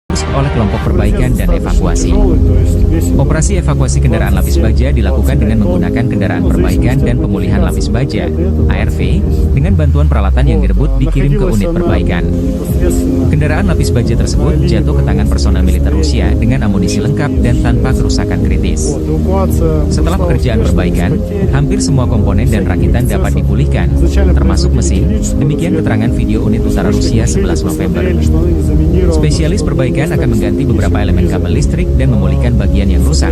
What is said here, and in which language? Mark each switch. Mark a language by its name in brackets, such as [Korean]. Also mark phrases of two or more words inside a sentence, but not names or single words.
[Indonesian] oleh kelompok perbaikan dan evakuasi. [Russian] То есть весь [Indonesian] Operasi evakuasi kendaraan lapis baja dilakukan dengan menggunakan kendaraan perbaikan dan pemulihan lapis baja (ARV) dengan bantuan peralatan yang direbut dikirim ke unit perbaikan. [Russian] непосредственно [Indonesian] Kendaraan lapis baja tersebut jatuh ke tangan personel militer Rusia dengan amunisi lengkap dan tanpa kerusakan kritis. [Russian] эвакуация. [Indonesian] Setelah [Russian] прошла [Indonesian] pekerjaan [Russian] успешно, [Indonesian] perbaikan, [Russian] без потерь. [Indonesian] hampir semua komponen dan rakitan dapat dipulihkan, termasuk mesin. Demikian keterangan video unit utara Rusia 11 November. Spesialis perbaikan akan mengganti beberapa elemen kabel listrik dan memulihkan bagian yang rusak.